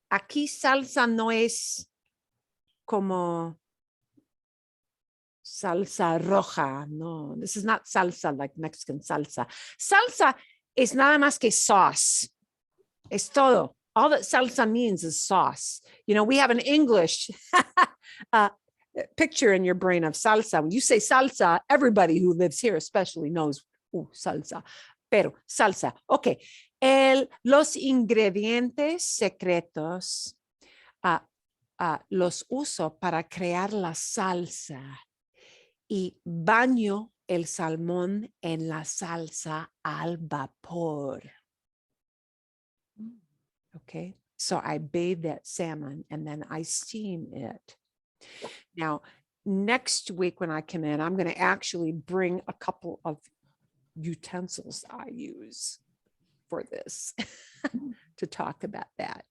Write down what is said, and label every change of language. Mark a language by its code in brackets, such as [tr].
[es] Aquí salsa no es como salsa roja. [en] No, this is not salsa like Mexican salsa. Salsa is [es] nada más que [en] sauce. [es] Es todo. [en] All that salsa means is sauce. You know, we have an English picture in your brain of salsa. When you say salsa, everybody who lives here especially knows [es] salsa, pero salsa. Ok, los ingredientes secretos los uso para crear la salsa y baño el salmón en la salsa al vapor. [en] Okay, so I bathe that salmon and then I steam it. Now, next week when I come in, I'm going to actually bring a couple of utensils I use for this to talk about that.